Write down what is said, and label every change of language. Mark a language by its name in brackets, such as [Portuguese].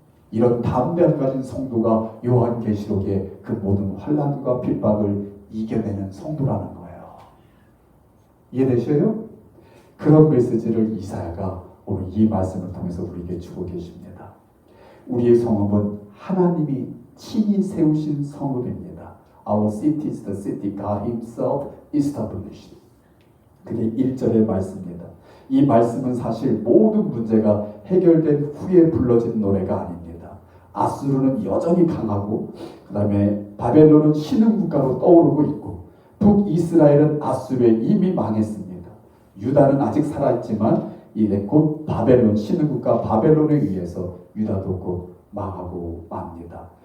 [Korean] 이런 담대함을 가진 성도가 요한계시록의 그 모든 환난과 핍박을 이겨내는 성도라는 거예요. 이해되셔요? 그런 메시지를 이사야가 오늘 이 말씀을 통해서 우리에게 주고 계십니다. 우리의 성읍은 하나님이 친히 세우신 성읍입니다. [English] Our city is the city God Himself established. [Korean] 그게 1절의 말씀입니다. 이 말씀은 사실 모든 문제가 해결된 후에 불러진 노래가 아닙니다. 아수르는 여전히 강하고 그 다음에 바벨론은 신흥국가로 떠오르고 있고 북이스라엘은 아수르에 이미 망했습니다. 유다는 아직 살아있지만 이제 곧 바벨론 신흥국가 바벨론에 의해서 유다도 곧 망하고 맙니다.